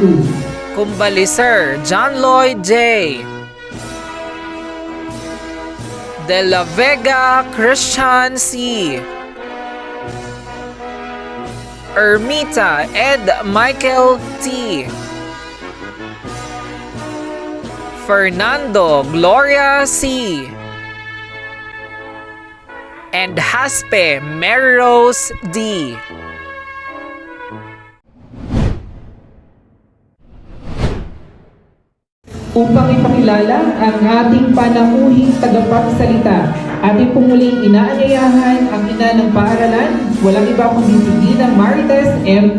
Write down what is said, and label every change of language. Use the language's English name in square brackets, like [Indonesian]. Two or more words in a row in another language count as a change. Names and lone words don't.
[Filipino] Kumbalisir John Lloyd J. De La Vega Christian C. Ermita Ed Michael T. Fernando Gloria C. And Haspe Mary Rose D. Upang ipakilala ang ating panamuhing tagapagsalita, ating pumuling inaanyayahan ang ina ng paaralan, walang iba kundi si Dina Marites M.